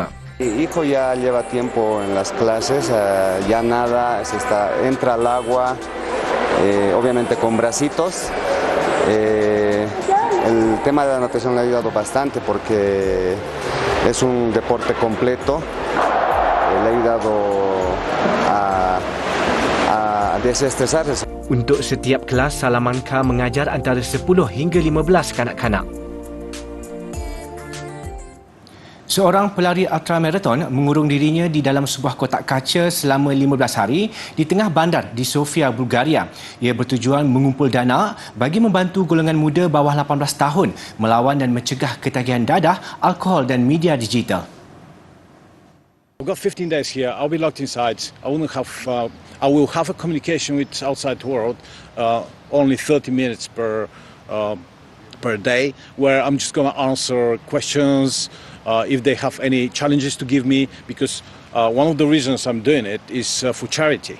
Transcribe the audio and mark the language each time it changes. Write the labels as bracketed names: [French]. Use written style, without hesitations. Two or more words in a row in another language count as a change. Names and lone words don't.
[Spanish] Mi hijo ya lleva tiempo en las clases, ya nada, entra al agua, obviamente con bracitos. El tema de la natación le ha ayudado bastante porque es un deporte completo, le ha ayudado a desestresarse. [Malay] Untuk setiap kelas, Salamanca mengajar antara 10 hingga 15 kanak-kanak. Seorang pelari ultramarathon mengurung dirinya di dalam sebuah kotak kaca selama 15 hari di tengah bandar di Sofia, Bulgaria. Ia bertujuan mengumpul dana bagi membantu golongan muda bawah 18 tahun melawan dan mencegah ketagihan dadah, alkohol dan media digital. [English] I've got 15 days here. I'll be locked inside. I will have a communication with outside world, only 30 minutes per day, where I'm just going to answer questions if they have any challenges to give me, because one of the reasons I'm doing it is for charity.